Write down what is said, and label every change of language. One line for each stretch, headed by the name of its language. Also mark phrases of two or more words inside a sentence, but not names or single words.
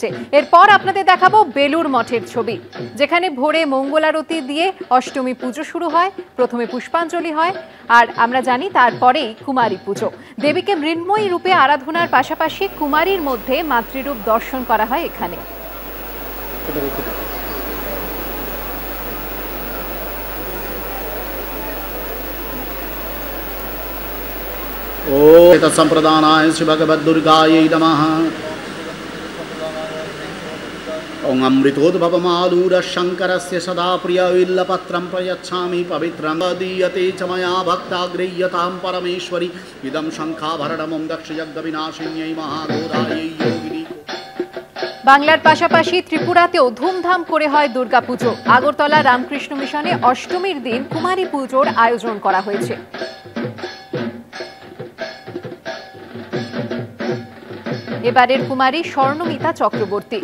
Bangla: এরপর আপনাদের দেখাবো বেলুর মঠের ছবি, যেখানে ভোরে মঙ্গল আরতি দিয়ে অষ্টমী পুজো শুরু হয়। প্রথমে পুষ্পাঞ্জলি হয় আর আমরা জানি তারপরেই কুমারী পুজো। দেবীকে মৃন্ময়ী রূপে আরাধনার পাশাপাশি কুমারীর মধ্যে মাতৃরূপ দর্শন করা হয় এখানে।
Sanskrit: ओम तत्संप्रदानाय श्री भगवद्दुर्गायै नमः। ओम अमृतोद्भवमालूरशङ्करस्य सदा प्रियविल्लपत्रं प्रयच्छामि पवित्रं दीयते च मया भक्ताग्रह्यतां परमेश्वरी इदं शङ्खाभरणं दक्षयज्ञविनाशिन्यै महाघोरायै योगिनी।
Bangla: বাংলার পাশাপাশি ত্রিপুরাতেও ধুমধাম করে হয় দুর্গাপুজো। আগরতলা রামকৃষ্ণ মিশনে অষ্টমীর দিন কুমারী পুজোর আয়োজন করা হয়েছে। এবারের কুমারী স্বর্ণমিতা চক্রবর্তী।